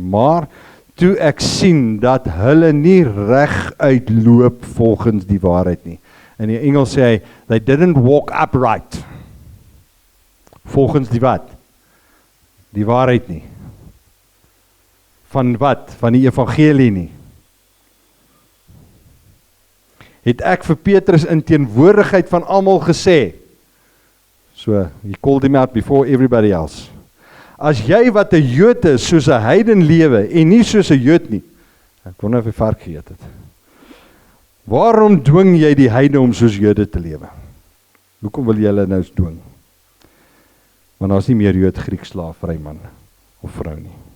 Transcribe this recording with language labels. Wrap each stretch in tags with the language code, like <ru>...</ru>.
<af>Maar toe ek sien dat hulle nie reg uitloop volgens die waarheid nie. In die Engels sê hy,</af> <en>they didn't walk upright.</en> <af>Volgens die wat? Die waarheid nie. Van wat? Van die evangelie nie. Het ek vir Petrus in teenwoordigheid van almal gesê,</af> <en>So, he called him out before everybody else.</en> <af>As jy wat 'n Jood is, soos 'n heiden lewe, en nie soos 'n Jood nie, ek wonder of hy vark geëet het. Waarom dwing jy die heidene om soos Jode te lewe? Hoekom wil jy hulle nou dwing? Want daar is nie meer Jood, Griek, slaaf, vry man of vrou nie.</af>